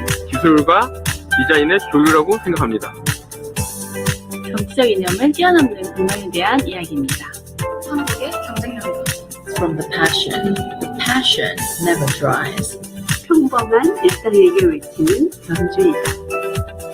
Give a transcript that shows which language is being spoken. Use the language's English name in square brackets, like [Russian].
[Korean] 기술과 디자인의 조율이라고 생각합니다. 정치적 이념은 뛰어넘는 공간에 대한 이야기입니다. 한국의 경쟁력입니다. [English] from the passion. The passion never dries. [Korean] 평범한 일상에게 외치는 연주이다.